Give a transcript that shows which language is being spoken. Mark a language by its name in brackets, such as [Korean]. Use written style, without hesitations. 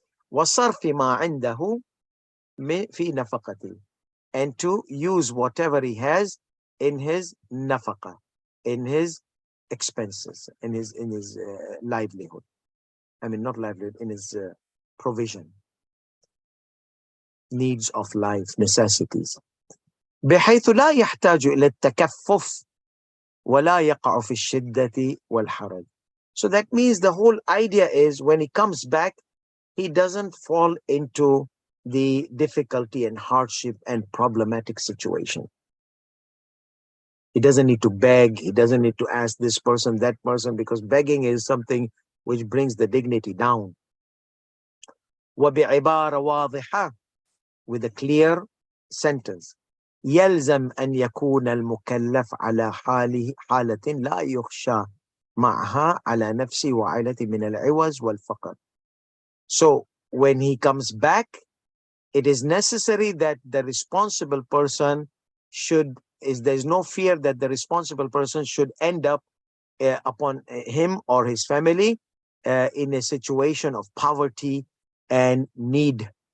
[Arabic] Wa sarfi ma 'indahu fi nafaqati, [English] and to use whatever he has in his nafaqa, in his expenses, in his livelihood. I mean, not livelihood, in his provision, needs of life, necessities. [Arabic] بحيث لا يحتاج إلى التكفف ولا يقع في الشدة والحرج. [English] So that means the whole idea is when he comes back, he doesn't fall into the difficulty and hardship and problematic situation. He doesn't need to beg. He doesn't need to ask this person, that person, because begging is something which brings the dignity down. [Arabic] وبعبارة واضحة, [English] with a clear sentence. [Arabic] يلزم أن يكون المكلف على حالة لا يخشى معها على نفسه وعائلته من العوز والفقر. [English] So when he comes back, it is necessary that the responsible person there's no fear that the responsible person should end up upon him or his family in a situation of poverty and need.